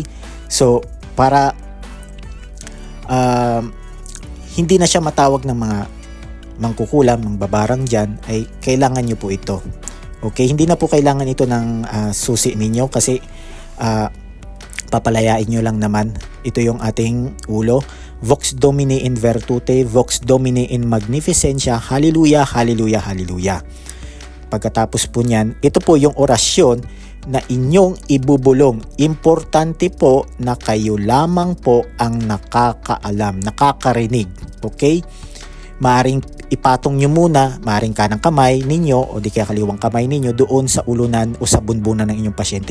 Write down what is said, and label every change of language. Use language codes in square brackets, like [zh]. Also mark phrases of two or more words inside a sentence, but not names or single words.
[tl] So, para hindi na siya matawag ng mga mangkukulam, ng babarang dyan, ay kailangan nyo po ito. Okay? Hindi na po kailangan ito ng susi ninyo kasi papalayain nyo lang naman. Ito yung ating ulo. [la] Vox Domini in virtute, Vox Domini in magnificentia, Hallelujah, Hallelujah, Hallelujah. [tl] Pagkatapos po niyan, ito po yung orasyon na inyong ibubulong. Importante po na kayo lamang po ang nakakaalam, nakakarinig. Okay? Maaring ipatong nyo muna, maaring kanang kamay ninyo o di kaya kaliwang kamay ninyo doon sa ulunan o sa bunbunan ng inyong pasyente.